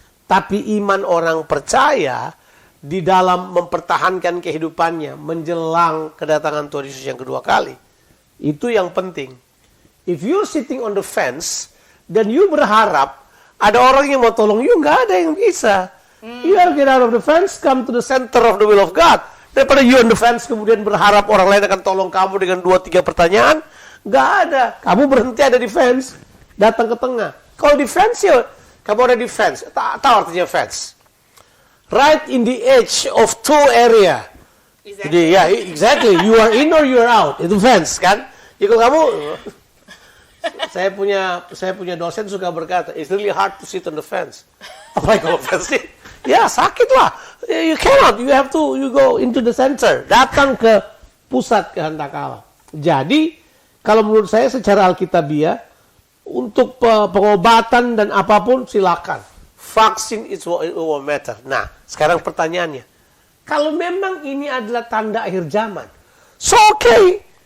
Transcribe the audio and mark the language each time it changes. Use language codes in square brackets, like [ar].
[id] Tapi iman orang percaya di dalam mempertahankan kehidupannya menjelang kedatangan Tuhan Yesus yang kedua kali, itu yang penting. [en] If you're sitting on the fence [id] dan you berharap ada orang yang mau tolong you, nggak ada yang bisa. [en] You have to get out of the fence, come to the center of the will of God. [id] Daripada [en] you on the fence [id] kemudian berharap orang lain akan tolong kamu dengan 2-3 pertanyaan, nggak ada. Kamu berhenti ada di fence, datang ke tengah. Kalau di fence ya, kamu ada di fence. Tahu artinya fence? [en] Right in the edge of two area. Exactly. [id] Jadi ya, [en] exactly. You are in or you are out. [id] Itu fence kan? Jadi kalau kamu saya punya dosen suka berkata, [en] it's really hard to sit on the fence. [id] Apalagi kalau fence sih, ya sakit lah. [en] You cannot, you go into the center. [id] Datang ke pusat kehendak Allah. Jadi, kalau menurut saya secara Alkitabiah, untuk pengobatan dan apapun silakan. [en] Vaksin is what will matter. [id] Nah, sekarang pertanyaannya, Kalau memang ini adalah tanda akhir zaman, [en] so okay.